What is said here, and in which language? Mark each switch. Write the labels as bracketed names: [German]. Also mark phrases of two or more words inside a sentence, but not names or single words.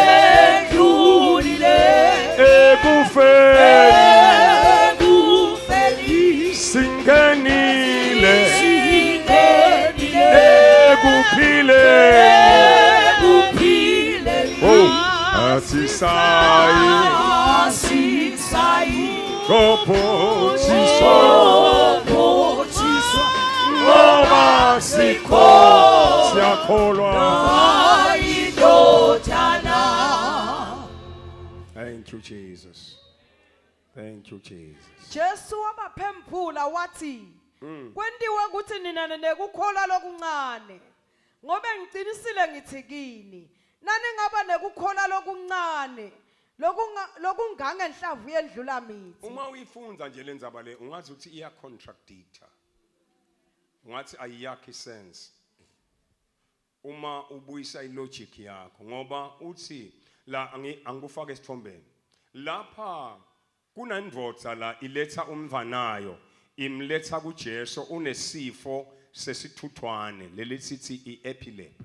[Swati] ekufeni singenile ekuphileni asisayi ngobhotshiswa ngoba siyakholwa. [English] Thank you, Jesus. Thank you, Jesus. [Swati] Jesu wabaphemphula wathi kwendiwe ukuthi nina nekukholwa lokuncane ngobe ngicinisile ngithi kini nani ngaba nekukholwa lokuncane lokungangenhlavu yendlula mithi. Uma uyifunza nje lenzaba le ungazi ukuthi iya contradictor. Ungathi ayiyakhi sense. Uma ubuyisa ilogic yakho ngoba uthi la angikufaka esithombeni. Lapha kunandvodza la iletha umvanayo imletha kuJesu unesifo sesithuthwane lelisithi iepilepsy.